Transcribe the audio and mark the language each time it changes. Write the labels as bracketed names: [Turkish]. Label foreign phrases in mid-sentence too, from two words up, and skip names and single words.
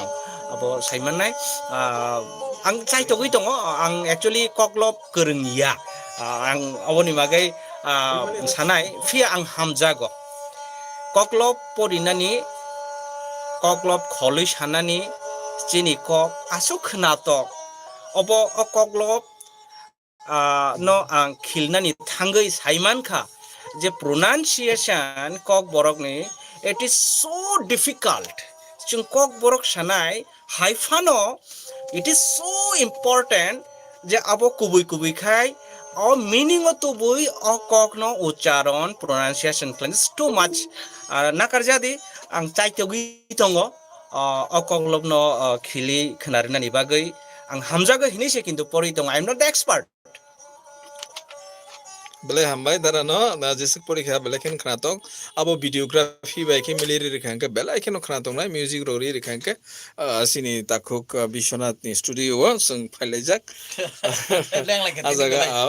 [Kok Borok] abo saimannai ang chai togui tongo ang actually koklob korengya ang awoni bagai sanai fia ang hamjago koklob porinani koklob kholi sanani chini kok asuk khnatok obo koklob no ang khilnani thangoi saimankha je pronunciation kok borok ni [English] it is so difficult [Kok Borok] chung kok borok sanai haifano [English] it is so important [Kok Borok] je abo kubui khai o meaning o tubui o kok no ucharon pronunciation [English] is too much [Kok Borok] nakarjadi ang chai togi tongo o koklob no khili khnarinani bagai ang hamjago hinise kintu pori tongo [English] I am not the expert [Kok Borok] bele hambai dara no na jesik porikha bele ken khnatok abo videography bai ke mileri rekhanke bele ken khnatok nai music rori rekhanke sini takhuk bishwanath ni studio o sung phailejak ajaga ao